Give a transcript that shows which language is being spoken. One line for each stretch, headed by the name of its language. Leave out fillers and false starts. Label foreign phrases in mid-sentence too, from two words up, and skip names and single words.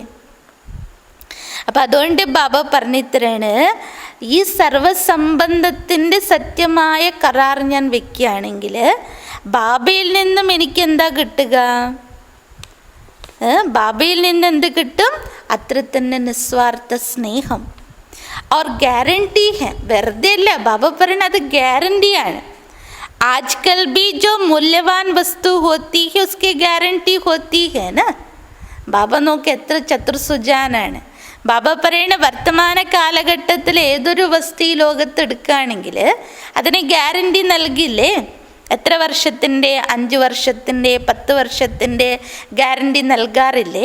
Malayalam: അപ്പം അതുകൊണ്ട് ബാബ പറഞ്ഞിത്രയാണ്, ഈ സർവസംബന്ധത്തിൻ്റെ സത്യമായ കരാർ ഞാൻ വെക്കുകയാണെങ്കിൽ ബാബയിൽ നിന്നും എനിക്ക് എന്താ കിട്ടുക? ബാബയിൽ നിന്ന് എന്ത് കിട്ടും? അത്ര തന്നെ നിസ്വാർത്ഥ സ്നേഹം.
Hindi: और गारंटी है,
Malayalam: വെറുതെ അല്ല. ബാബ പറയുന്നത് അത് ഗ്യാരണ്ടിയാണ്.
Hindi: आजकल भी जो मूल्यवान वस्तु होती है उसकी गारंटी होती है ना.
Malayalam: ബാബ നോക്ക് എത്ര ചതുർസുജാനാണ്. ബാബ പറയുന്ന വർത്തമാന കാലഘട്ടത്തിൽ ഏതൊരു വസ്തു ഈ ലോകത്ത് എടുക്കുകയാണെങ്കിൽ അതിന് ഗ്യാരണ്ടി നൽകില്ലേ? എത്ര വർഷത്തിൻ്റെ? 5 വർഷത്തിൻ്റെ, 10 വർഷത്തിൻ്റെ ഗ്യാരണ്ടി നൽകാറില്ലേ?